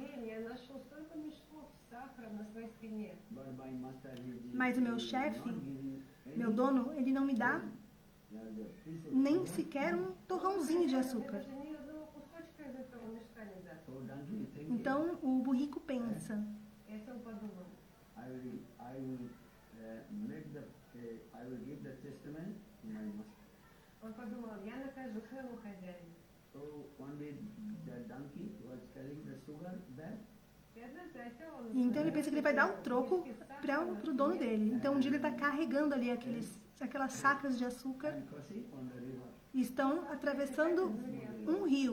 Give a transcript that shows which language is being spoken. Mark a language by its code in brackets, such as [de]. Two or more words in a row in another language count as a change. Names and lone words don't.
[pt] Mas o meu chefe, meu dono, ele não me dá nem sequer um torrãozinho de açúcar. Então o burrico pensa: [ru] Он подумал, я накажу своему хозяину. [pt] Então ele pensa que ele vai dar um troco para o dono dele. Então um dia ele está carregando ali aquelas sacas de açúcar e estão atravessando um rio.